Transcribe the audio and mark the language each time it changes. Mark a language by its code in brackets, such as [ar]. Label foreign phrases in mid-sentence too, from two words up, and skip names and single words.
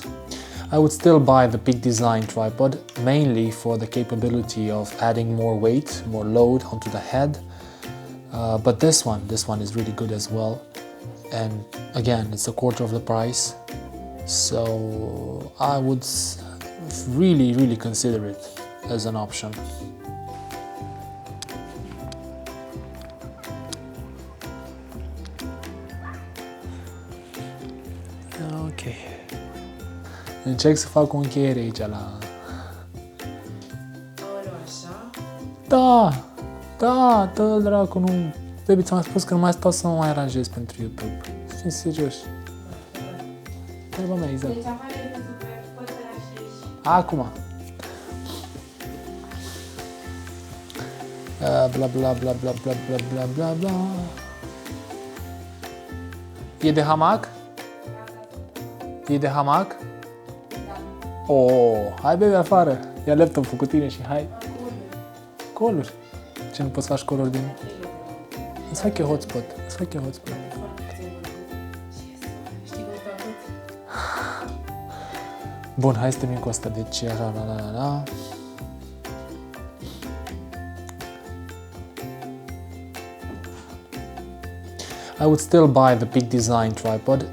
[en] I would still buy the big design tripod, mainly for the capability of adding more weight, more load onto the head. But this one is really good as well. And again, it's a quarter of the price. So I would really consider it as an option. Ok. [ro] Încerc să fac o încheiere aici la... Da! Da, dă dracu, nu... Baby, ți-am spus că nu mai stau să mă mai aranjez pentru YouTube. Fii serios. Treaba mea, exact. Acum. Bla bla bla bla bla bla bla bla bla. E de hamac? E de hamac? Oh, hai baby afară. Ia laptopul cu tine și hai. Coluri. Ce nu poți să faci coluri din... Îți fac eu hotspot. Îți fac eu hotspot. Bun, hai să termin cu asta. Deci, la. [en] I would still buy the big design tripod